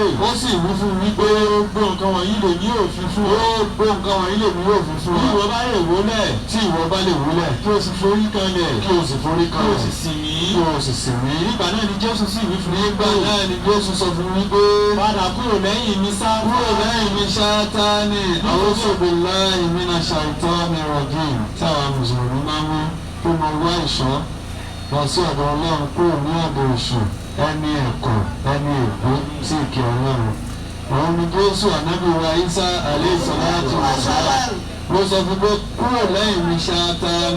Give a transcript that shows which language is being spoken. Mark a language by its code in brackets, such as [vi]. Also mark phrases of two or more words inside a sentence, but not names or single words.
[yo] Ó sì wí fún mi pé gbogbo nǹkan wọ̀nyí lè ní òfin fún. Gbogbo nǹkan wọ̀nyí lè ní òfin fún. Bí ìwọ bá lè wólẹ̀. Tí ìwọ bá lè wólẹ̀. Kí o sì forí kanlẹ̀. Kí o sì forí kanlẹ̀. Kí o sì sìn mí. Kí o sì sìn mí. Nígbà náà ni Jésù sì wí fún mi. Nígbà náà ni Jésù sọ fún mi pé. Padà kúrò lẹ́yìn mi sá. Kúrò lẹ́yìn mi Sátánì. [ar] أعوذ بالله من الشيطان الرجيم. [yo] Tí àwọn Mùsùlùmí máa ń mú kó mọ wá ìṣọ́ lọ sí ọ̀dọ̀ Ọlọ́run kúrò ní ọ̀dọ̀ èṣù ẹni ẹ̀kọ́ ẹni ègbó sí ìkẹ́ Ọlọ́run. Òun ni Jésù ànábì wa Ìsá [ar] عليه الصلاة والسلام [yo] ló sọ fún pé kúrò lẹ́yìn mi Sátánì.